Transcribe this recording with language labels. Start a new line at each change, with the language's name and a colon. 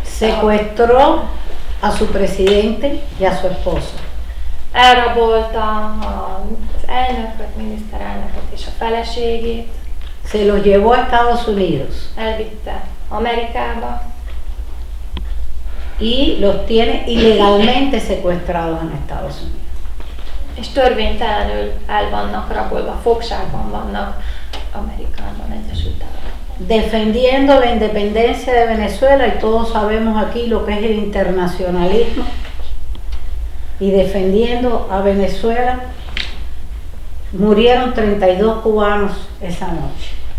Spanish: Secuestró a su presidente y a su esposa.
Hungarian: Elrabolta az elnököt, miniszterelnököt és a feleségét.
Spanish: Se los llevó a Estados Unidos
Hungarian: Elvitte Amerikába,
Spanish: y los tiene ilegalmente secuestrados en Estados Unidos.
Hungarian: és törvénytelenül el vannak rabolva, fogságban vannak Amerikában, Egyesült Államokban.
Spanish: Defendiendo la independencia de Venezuela, y todos sabemos aquí lo que es el internacionalismo, y defendiendo a Venezuela, murieron 32 cubanos esa noche.